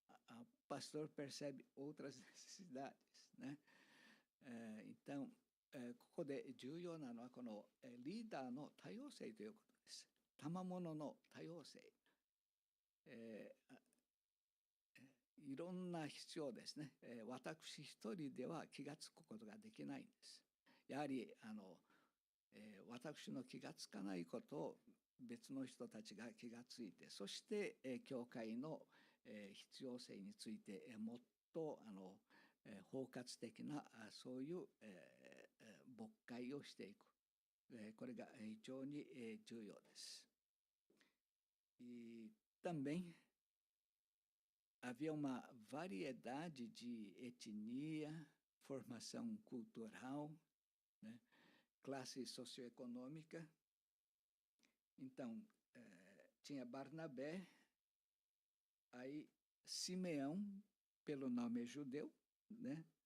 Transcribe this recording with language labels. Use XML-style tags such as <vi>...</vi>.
<pt>O pastor percebe outras necessidades, né? Então,</pt> <ja>ここで重要なのはこのリーダーの多様性ということです。賜物の多様性。いろんな必要ですね。私一人では気がつくことができないんです。やはり私の気がつかないことを別の人たちが気がついて、そして教会の必要性についてもっと包括的なそういう牧会をしていく。これが非常に重要です。</ja> <pt>E também havia uma variedade de etnia, formação cultural, né? Classe socioeconômica. Então, tinha Barnabé, aí Simeão, pelo nome judeu, né?</pt>